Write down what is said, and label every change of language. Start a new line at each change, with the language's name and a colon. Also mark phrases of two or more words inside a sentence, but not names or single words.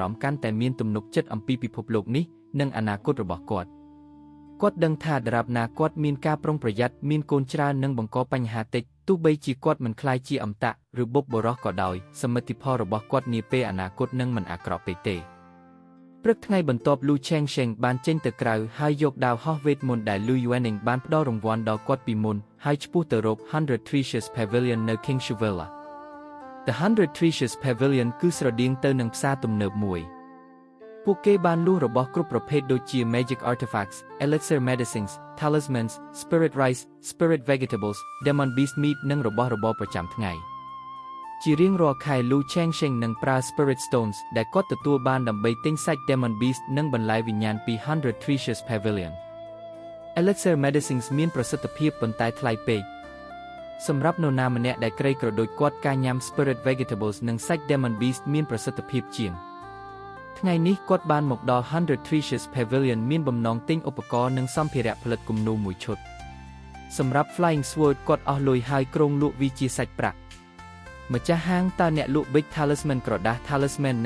Khmer: ម្មណ៍កាន់តែមានទំនុកចិត្តអំពីពិភពលោកនេះនិងអនាគតរបស់គាត់ដឹងថាដរាបណាគាត់មានការប្រុងប្រយ័ត្នមានកូនច្រើននិងបង្កបញ្ហាតិចទោះបីជាគាត់មិនក្លាយជាអមតៈឬបុព្វបុរសក៏ដោយសមិទ្ធផលរបស់គាត់នាពេលអនាគតនឹងមិនអាក្រក់ពេកទេព្រឹកថ្ងៃបន្ទាប់លូឆេងឆេងបានចេញទៅក្រៅហើយយកដាវហោះវេទមន្តដែលលូយូអេនីងបានផ្ដល់រង្វាន់ដល់គាត់ពីមុនហើយឆ្ពោះទៅរក100 Treasures Pavilion នៅ King Shuvela The 100 Treasures Pavilion គឺស្រដៀងទៅនឹងផ្សារទំនើបមួយពួកគេបានលួសរបស់គ្រប់ប្រភេទដូចជា
English: Magic Artifacts, Elixir Medicines, Talismans, Spirit Rice, Spirit Vegetables, Demon Beast Meat
Khmer: និងរបស់របរប្រចាំថ្ងៃជារៀងរាល់ខែលូឆេងឆេងនឹងប្រើ
English: Spirit Stones
Khmer: ដែលគាត់ទទួលបានដើម្បីទិញសាច់
English: Demon Beast
Khmer: និងបន្លែវិញ្ញាណពី100 Treasures Pavilion
English: Elixir Medicines
Khmer: មានប្រសិទ្ធភាពប៉ុន្តែថ្លៃពេកសម្រាប់នរណាម្នាក់ដែលក្រីក្រដូចគាត់ការញ៉ាំ
English: Spirit Vegetables
Khmer: និងសាច់
English: Demon Beast
Khmer: មានប្រសិទ្ធភាពជាងថ្ងៃនេះគាត់បានមកដល់100 Treasures Pavilion មានបំណងទិញឧបករណ៍និងសម្ភារៈផលិតគំនូរមួយឈុតសម្រាប់
English: Flying Sword
Khmer: គាត់អស់លុយហើយគ្រោងលក់វាជាសាច់ប្រាក់ម្ចាស់ហាងតើអ្នកលក់
English: Big Talisman
Khmer: ក្រដាស Talisman និង